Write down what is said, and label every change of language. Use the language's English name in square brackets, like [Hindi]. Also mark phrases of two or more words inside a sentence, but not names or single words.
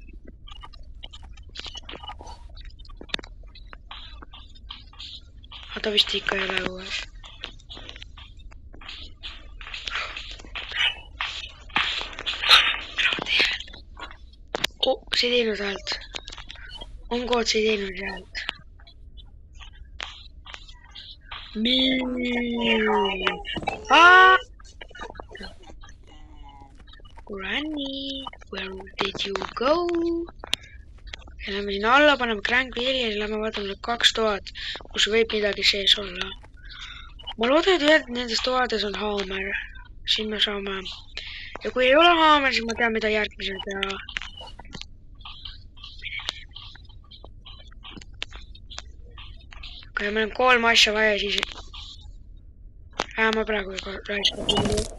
[Estonian] Ta vist ikka ei ole õues. See ei teinud häält. On kood, see ei teinud häält. [English] Granny, where did you go? [Estonian] Ja lähme sinna alla, paneme Grandville'i ja lähme vaatame need 2 toad, kus võib midagi sees olla. Ma loodan, et ühed nendest toades on haamer. Siin me saame. Ja kui ei ole haamer, siis ma tean, mida järgmisel teha. Ja meil on 3 asja vaja, siis ma praegu juba raiskab.